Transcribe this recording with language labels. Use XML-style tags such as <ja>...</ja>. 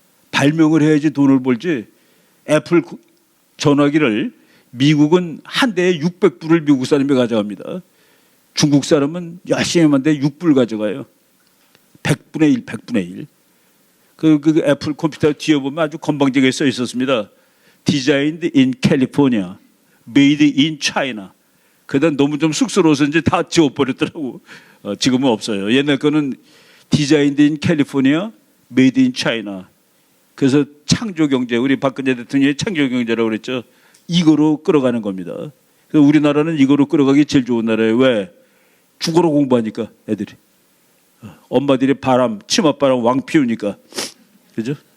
<ko>발명을 해야지 돈을 벌지. 애플 전화기를 미국은 한 대에 600불을 미국 사람이 가져갑니다. 중국 사람은 열심히 만데 6불 가져가요. 100분의 1, 100분의 1. 그 애플 컴퓨터 뒤에 보면 아주 건방지게 써 있었습니다.</ko> <en>Designed in California, Made in China.</en> <ko>그다음 너무 좀 쑥스러워서 이제 다 지워버렸더라고. 지금은 없어요. 옛날 거는</ko> <en>Designed in California, Made in China.</en> <ko>그래서 창조 경제, 우리 박근혜 대통령이 창조 경제라고 그랬죠. 이거로 끌어가는 겁니다. 그래서 우리나라는 이거로 끌어가기 제일 좋은 나라예요. 왜? 죽어로 공부하니까 애들이. 엄마들이 치맛바람 왕 피우니까. 그죠?</ko>